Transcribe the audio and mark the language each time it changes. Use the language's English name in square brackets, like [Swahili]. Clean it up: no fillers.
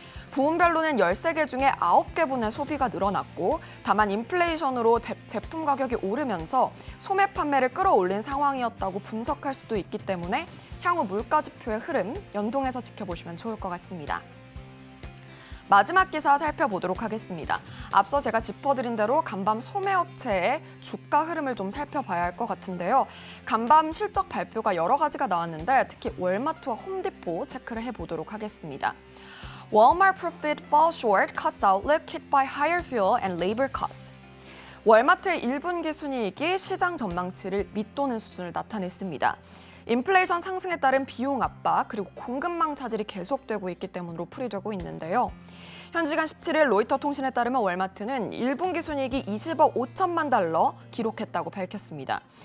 [Korean] 부문별로는 13개 중에 9개 분의 소비가 늘어났고 다만 인플레이션으로 제품 가격이 오르면서 소매 판매를 끌어올린 상황이었다고 분석할 수도 있기 때문에 향후 물가 지표의 흐름 연동해서 지켜보시면 좋을 것 같습니다. 마지막 기사 살펴보도록 하겠습니다. 앞서 제가 짚어드린 대로 간밤 소매업체의 주가 흐름을 좀 살펴봐야 할 것 같은데요. 간밤 실적 발표가 여러 가지가 나왔는데 특히 월마트와 홈디포 체크를 해보도록 하겠습니다. [English] Walmart profit falls short, cost outlook hit by higher fuel and labor costs. [Korean] 월마트의 1분기 순이익이 시장 전망치를 밑도는 수준을 나타냈습니다. 인플레이션 상승에 따른 비용 압박 그리고 공급망 차질이 계속되고 있기 때문으로 풀이되고 있는데요. 현지 시간 17일 로이터 통신에 따르면 월마트는 1분기 순이익이 20억 5천만 달러 기록했다고 밝혔습니다.